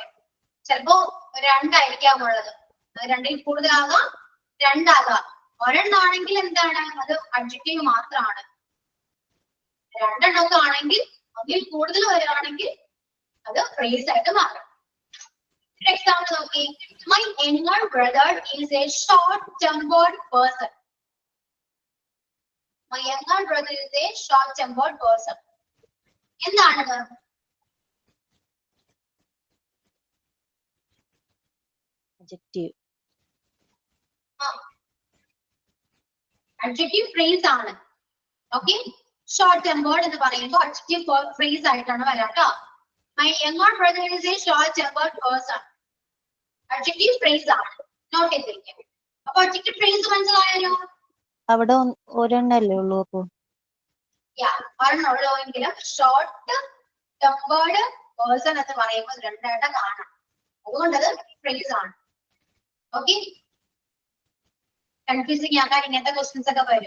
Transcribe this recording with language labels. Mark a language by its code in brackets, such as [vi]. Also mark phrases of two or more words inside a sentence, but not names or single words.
[ml] ചിലപ്പോ രണ്ടായിരിക്കാം ഉള്ളത്, രണ്ടിൽ കൂടുതലാകാം, രണ്ടാകാം. ഒരെണ്ണാണെങ്കിൽ എന്താണ്? അത് അഡ്ജക്റ്റീവ് മാത്രമാണ്. രണ്ടെണ്ണമൊക്കെ ആണെങ്കിൽ അതിൽ കൂടുതൽ വരികയാണെങ്കിൽ അത് ഫ്രേസ് ആയിട്ട് മാറും. എക്സാമ്പിൾ നോക്കി. [en] My younger brother is a short-tempered person. My younger brother is a short-tempered person. [ml] എന്താണത്? adjective. [en] adjective phrase [ml] ആണ്. Okay, [en] short tempered [ml] എന്ന് പറയുമ്പോൾ [en] adjective phrase [ml] ആയിട്ടാണ് വരാ ട്ടോ. My younger brother is a short tempered person. [en] Adjective phrase [ml] ആണ്. നോട്ട് ചെയ്തിരിക്കാം. അപ്പൊ [en] adjective phrase [ml] മനസ്സിലായല്ലോ? അവിടെ ഒരെണ്ണല്ലേ ഉള്ളൂ അപ്പൊ? ഒരെണ്ണുള്ളൂവെങ്കിലും [en] short tempered person [ml] എന്ന് പറയുമ്പോൾ രണ്ടായിട്ട് കാണാം. അതുകൊണ്ടത് ഫ്രേസ് ആണ്. ഓക്കെ, കൺഫ്യൂസിങ് ആക്കാൻ ഇങ്ങനത്തെ ക്വസ്റ്റ്യൻസ് ഒക്കെ വരും.